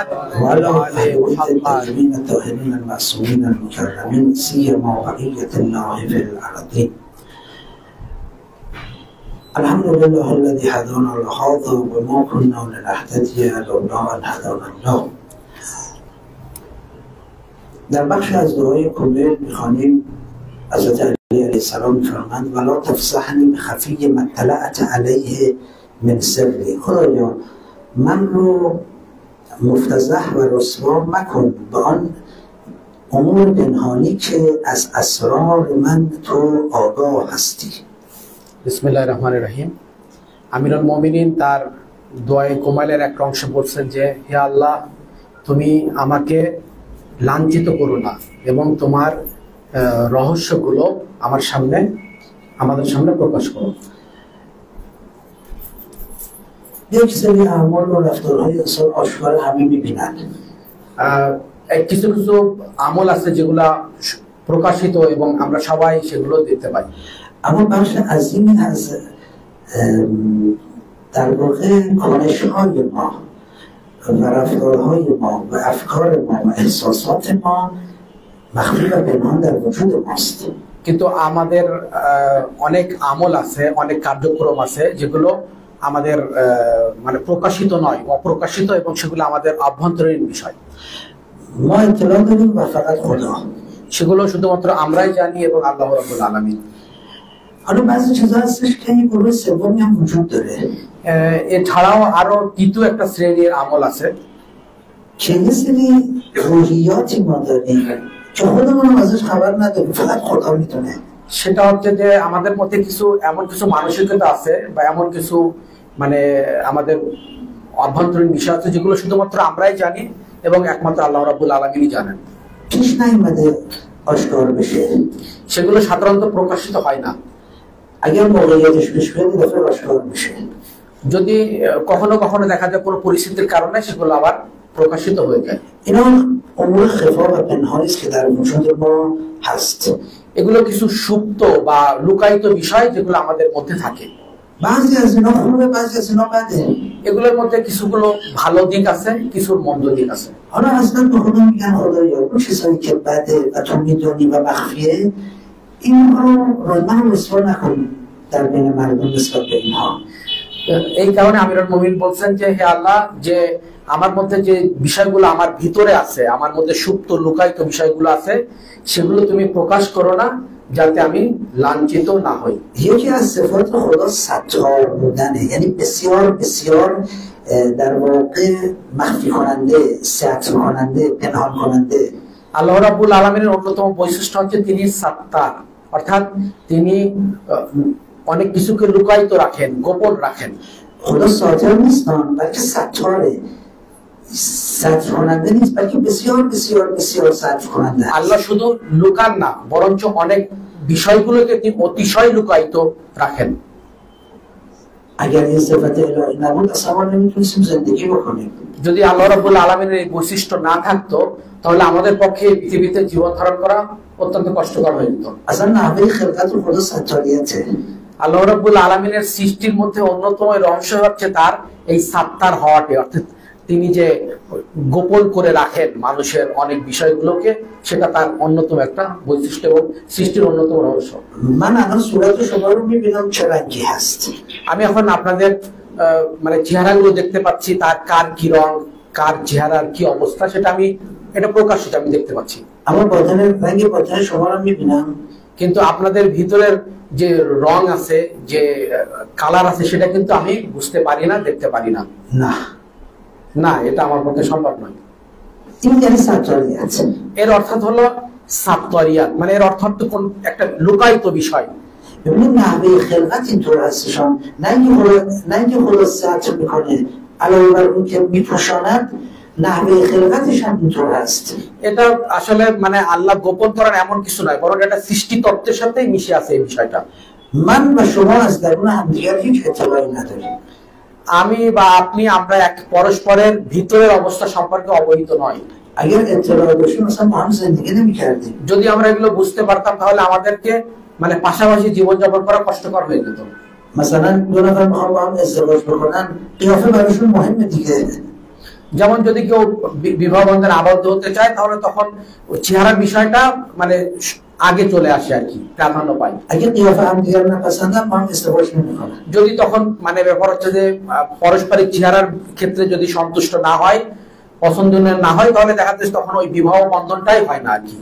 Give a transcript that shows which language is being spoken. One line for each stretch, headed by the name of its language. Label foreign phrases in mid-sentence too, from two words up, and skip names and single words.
Arabic: وعلى آل الطاهرين الطاهرين المعصومين المكرمين، سيما بقية الله في الأرضين. الحمد لله الذي هدانا لهذا وما كنا لنهتدي لولا أن هدانا الله.
Persian: در بخش از دعای کمیل میخوانیم حضرت علی
Arabic: علیه السلام
Persian: میفرمند
Arabic: ولا تفضحنی بخفی ما اطلعت علیه من سری.
Persian: خدایا من رو مفتضح و رسوا مکن به آن امور پنهانی که از اسرار من تو آگاه هستی.
Arabic: بسم الله الرحمن الرحيم. أمير المؤمنين
Bangla: তার দোয়ায়ে কোমাইলের একটা অংশ বলছেন যে হে আল্লাহ, তুমি আমাকে লাঞ্ছিত করো না এবং তোমার রহস্যগুলো আমাদের সামনে প্রকাশ করো।
Persian: یک سری اعمال و رفتارهای انسان آشکار همه میبینن.
Bangla: কিছু কিছু আমল আছে যেগুলা প্রকাশিত এবং আমরা সবাই সেগুলো দেখতে পাই।
Persian: اما بخش عظیمی از در واقع کارش‌های ما و رفتارهای ما و افکار ما و احساسات ما مخفی و پنهان در وجود ماست.
Bangla: কিন্তু আমাদের অনেক আমল আছে, অনেক কার্যক্রম আছে যেগুলো আমাদের মানে প্রকাশিত নয়, অপ্রকাশিত, এবং সেগুলো আমাদের অভ্যন্তরীণ বিষয়।
Persian: ما اطلاع داریم و فقط خدا.
Bangla: সেগুলো শুধুমাত্র আমরাই জানি এবং
Arabic: الله رب العالمين.
Persian: حالا بعضی چیزا هستش که این گروه سومی هم وجود داره
Bangla: এছাড়াও আরো তৃতীয় একটা শ্রেণীর আমল আছে
Persian: که یه سری روحیاتی ما داریم که خودمون هم ازش خبر نداریم، فقط خدا میتونه.
Bangla: সেটা হচ্ছে যে আমাদের মধ্যে এমন কিছু মানসিকতা আছে বা এমন কিছু মানে আমাদের অভ্যন্তরীণ বিষয় আছে যেগুলো শুধুমাত্র আমরাই জানি এবং একমাত্র
Arabic: الله رب العالمين
Bangla: জানেন।
Persian: پیش نیومده آشکار بشه.
Bangla: সেগুলো সাধারণত প্রকাশিত হয় না।
Persian: اگر موقعیتش پیش بیاد یه دفعه آشکار میشه.
Bangla: যদি কখনো কখনো দেখা যায় কোনো পরিস্থিতির কারণে সেগুলো আবার প্রকাশিত হয়ে যায়।
Persian: اینا امور خفا و پنهانی است که در وجود ما هست.
Bangla: এগুলো কিছু সুপ্ত বা লুকায়িত বিষয় যেগুলো আমাদের মধ্যে থাকে।
Persian: بعضی از اینا خوبه، بعضی از اینا بده.
Bangla: এগুলোর مধ্যে কিছুগুলো ভালো দিক আছে, কিছুর مند দিক আছে।
Persian: حالا اصلا به خدا میگن خدایا اون چیزایی که بده و تو میدونی و مخفیه اینها رو من رسوا نکن در بین مردم نسبت به اینها.
Bangla: এই কারণে
Arabic: أمير المؤمن
Bangla: বলছেন যে হে আল্লাহ, যে আমার মধ্যে যে বিষয়গুলো আমার ভিতরে আছে, আমার মধ্যে সুপ্ত লুকায়িত বিষয়গুলো আছে, সেগুলো তুমি প্রকাশ করো না যাতে আমি লাঞ্ছিত না হই।
Persian: یکی از صفات خدا ستار بودنه، یعنی بسیار بسیار در واقع مخفی کننده، ستر کننده، پنهان کننده।
Arabic: الله رب العالمين
Bangla: অন্যতম বৈশিষ্ট্য হচ্ছে তিনি সাত্তার, অর্থাৎ তিনি অনেক কিছুকে লুকায়িত রাখেন, গোপন রাখেন।
Persian: خدا ساتر نیستن بلکه ستاره، ستر کننده نیست بلکه بسیار بسیار بسیار ستر کننده।
Bangla: আল্লাহ শুধু লুকান না, বরঞ্চ অনেক বিষয়গুলোকে তিনি অতিশয় লুকায়িত রাখেন।
Persian: اگر این صفت الهی نبود اصلا ما نمیتونستیم زندگی بکنیم।
Bangla: যদি
Arabic: الله رب العالمين
Bangla: এই বৈশিষ্ট্য না থাকতো তাহলে আমাদের পক্ষে পৃথিবীতে জীবন ধারণ করা অত্যন্ত কষ্টকর হয়ে যেত।
Persian: اصلا نحوه خلقت خدا ستاریته।
Arabic: الله رب العالمين
Bangla: সৃষ্টির মধ্যে অন্যতম রহস্য হচ্ছে তার এই সাত্তার হওয়াটি, অর্থাৎ তিনি যে গোপন করে রাখেন মানুষের অনেক বিষয়গুলোকে, সেটা তার অন্যতম একটা বৈশিষ্ট্য এবং সৃষ্টির অন্যতম রহস্য।
Persian: من الان صورت شما رو میبینم چه رنگی هست.
Bangla: আমি এখন আপনাদের মানে চেহারাগুলো দেখতে পাচ্ছি, তার কার কি রং, কার চেহারার কি অবস্থা, এটা প্রকাশিত আমি দেখতে পাচ্ছি।
Persian: اما باطن رنگ باطن شما رو میبینم،
Bangla: কিন্তু আপনাদের ভিতরের যে রং আছে, যে কালার আছে, সেটা কিন্তু আমি বুঝতে পারি না, দেখতে পারি না। না না, এটা আমার পক্ষে সম্ভব নয়।
Persian: این یعنی ستاریت।
Bangla: এর অর্থাৎ হলো সাত্তারিয়াত, মানে এর অর্থ হচ্ছে কোন একটা লুকায়িত বিষয়।
Persian: ببینید نحوه خلقت اینطور هستشان، نه اینکه خدا ستر میکنه علاوه بر اون که میپوشاند، نحوه خلقتش هم اینطور هست.
Bangla: এটা আসলে মানে আল্লাহ গোপন করার এমন কিছু নয়, বরং এটা সৃষ্টি তত্ত্বের সাথেই মিশে আছে এই বিষয়টা।
Persian: من و شما از درون همدیگر هیچ اطلاعی نداریم.
Bangla: আমি বা আপনি আমরা এক পরস্পরের ভিতরের অবস্থা সম্পর্কে অবহিত নয়।
Persian: اگر اطلاع داشتیم مثلا با هم زندگی نمی‌کردیم.
Bangla: যদি আমরা এগুলো বুঝতে পারতাম তাহলে আমাদেরকে মানে পাশাপাশি জীবনযাপন করা কষ্টকর হয়ে যেত।
Persian: مثلا دو نفر میخوان با هم ازدواج بکنن قیافه براشون مهمه دیگه.
Bangla: যেমন যদি কেউ বিবাহ বন্ধনে আবদ্ধ হতে চায় তাহলে তখন চেহারার বিষয়টা মানে আগে চলে আসে আর কি, প্রাধান্য পায়।
Persian: اگر قیافه هم دیگر نپسندن با هم ازدواج نمی‌کنن.
Bangla: যদি তখন মানে ব্যাপার হচ্ছে যে পারস্পরিক চেহারার ক্ষেত্রে যদি সন্তুষ্ট না হয়, পছন্দনীয় না হয়, তাহলে দেখা যাচ্ছে তখন ওই বিবাহ বন্ধনটাই হয় না আর কি।